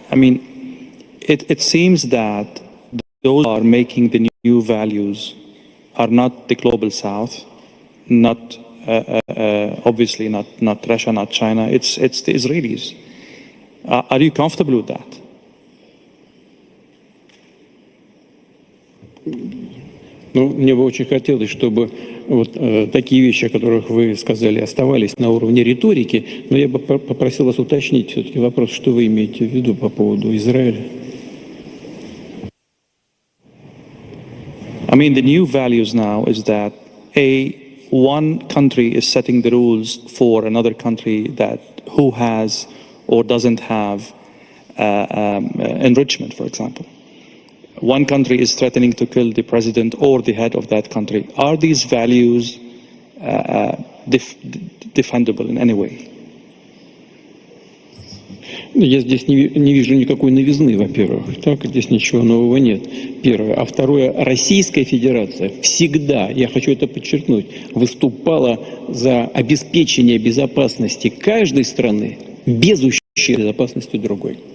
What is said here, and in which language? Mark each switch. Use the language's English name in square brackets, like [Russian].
[English] I mean, it seems that those who are making the new values are not the global South, not obviously not Russia, not China. It's the Israelis. Are you comfortable with that? [Russian] Мне бы очень хотелось, чтобы вот такие вещи, о которых вы сказали, оставались на уровне риторики, но я бы попросил вас уточнить все-таки вопрос, что вы имеете в виду по поводу Израиля. [English] I mean, the new values now is that one country is setting the rules for another country who has or doesn't have enrichment, for example. One country is threatening to kill the president or the head of that country. Are these values defendable in any way? [Russian] Я здесь не вижу никакой новизны, во-первых. Так, здесь ничего нового нет. Первое. А второе. Российская Федерация всегда, я хочу это подчеркнуть, выступала за обеспечение безопасности каждой страны без ущерба безопасности другой.